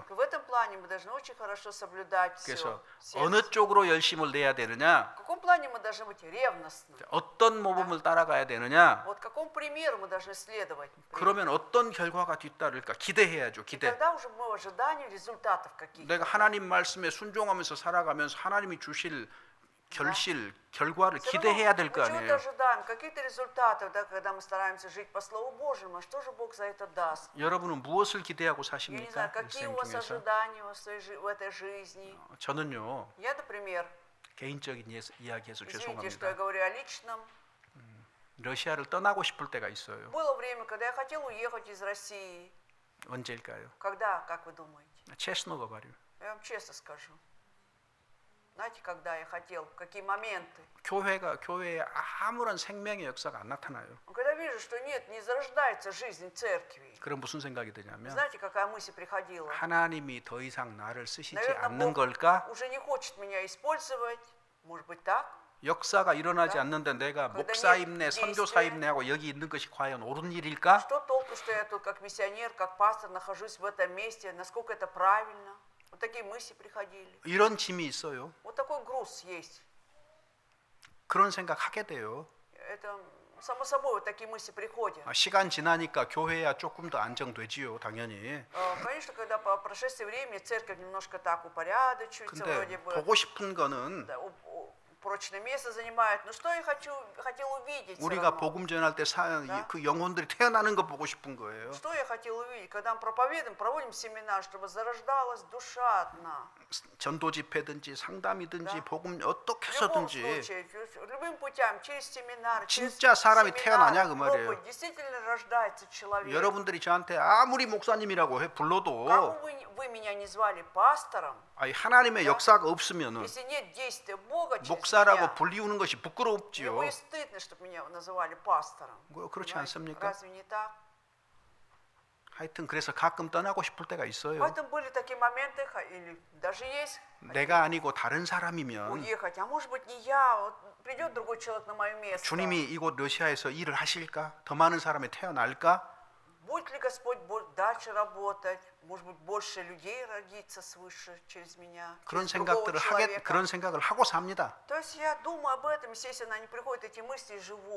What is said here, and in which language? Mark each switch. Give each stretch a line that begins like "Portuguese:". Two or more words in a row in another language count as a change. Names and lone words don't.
Russian: Вот в этом плане мы должны очень хорошо соблюдать все.
Korean: 그래서 어느 쪽으로 열심을 내야 되느냐,
Russian: В каком плане мы должны быть ревностны?
Korean: 어떤 모범을 따라가야 되느냐,
Russian: Вот какому примеру мы должны следовать?
Korean: 그러면 어떤 결과가 뒤따를까 기대해야죠.
Russian: И
Korean: 기대.
Russian: тогда уже мы в ожидании результатов каких-то.
Korean: 내가 하나님 말씀에 순종하면서 살아가면서 하나님이 주실 결과를
Russian: Всё равно
Korean: 기대해야 될
Russian: мы
Korean: 거
Russian: чего-то
Korean: 아니에요.
Russian: ожидаем, каких-то результатов, да, когда мы стараемся жить по Слову Божьему, а что же Бог за это даст?
Korean: 여러분은 무엇을 기대하고
Russian: Я не
Korean: 사십니까?
Russian: знаю, какие
Korean: 일생
Russian: у вас
Korean: 중에서.
Russian: ожидания в этой жизни.
Korean: 저는요
Russian: Я, например,
Korean: 개인적인 이야기해서
Russian: извините, что я
Korean: 죄송합니다.
Russian: говорю о личном,
Korean: 러시아를 떠나고 싶을 때가 있어요.
Russian: было время, когда я хотел уехать из России.
Korean: 언제일까요?
Russian: Когда, как вы думаете? честно говорю. Я вам честно скажу. Знаете, когда я хотел, в какие моменты?
Korean: 교회에 아무런 생명의 역사가 안 나타나요.
Russian: Когда вижу, что нет, не зарождается жизнь церкви.
Korean: 그럼 무슨 생각이 드냐면
Russian: Знаете, какая мысль приходила?
Korean: 하나님이 더 이상 나를 쓰시지
Russian: Наверное,
Korean: 않는
Russian: Бог
Korean: 걸까?
Russian: уже не хочет меня использовать. Может быть так?
Korean: 역사가 일어나지
Russian: Да.
Korean: 않는데 내가
Russian: Когда
Korean: 목사임내,
Russian: нет действия.
Korean: 선교사임내하고 여기 있는 것이 과연 옳은 일일까?
Russian: Что толку, что я тут как миссионер, как пастор нахожусь в этом месте? Насколько это правильно? Вот такие мысли приходили.
Korean: 이런 짐이 있어요.
Russian: Вот такой груз есть.
Korean: 그런 생각 하게 돼요.
Russian: Это само собой вот такие мысли приходят.
Korean: 시간 지나니까 교회야 조금 더 안정되지요, 당연히.
Russian: Конечно, когда по прошествии времени церковь немножко так упорядочивается,
Korean: 근데
Russian: вроде бы
Korean: 보고 싶은 거는
Russian: да, прочное место занимает. Но что я хотел увидеть? всё
Korean: 우리가
Russian: равно?
Korean: 복음 전할 때 그 영혼들이 태어나는 거 보고 싶은 거예요.
Russian: Что я хотел увидеть? Когда мы проповедуем, проводим семинар, чтобы зарождалась душа одна.
Korean: 전도 집회든지 상담이든지
Russian: Да.
Korean: 복음 어떻게
Russian: В любом
Korean: 해서든지
Russian: случае, любым путем, через семинар, через
Korean: 진짜 사람이
Russian: семинар,
Korean: 태어나냐 그 말이에요.
Russian: проповедь, действительно рождается человек.
Korean: 여러분들이 저한테 아무리 목사님이라고 불러도
Russian: Как бы вы меня не звали пастором,
Korean: 하나님의 역사가 없으면은
Russian: если нет действия Бога через
Korean: 목사라고
Russian: меня,
Korean: 불리우는 것이
Russian: мне
Korean: 부끄럽지요.
Russian: будет стыдно, чтобы меня называли пастором.
Korean: 그렇지
Russian: Понимаете?
Korean: 않습니까?
Russian: Разве не так?
Korean: 하여튼 그래서 가끔 떠나고 싶을 때가 있어요.
Russian: Поэтому были такие моменты, или даже есть,
Korean: 내가 아니고 다른 사람이면
Russian: уехать. А может быть не я, вот придет другой человек на мое место.
Korean: 주님이 이곳 러시아에서 일을 하실까? 더 많은 사람이 태어날까?
Russian: Будет ли Господь дальше работать? Может быть, больше людей родится свыше через меня,
Korean: 그런
Russian: через другого
Korean: 생각들을
Russian: человека.
Korean: 그런 생각을 하고 삽니다.
Russian: То есть я думаю об этом, естественно, они приходят эти мысли и живу.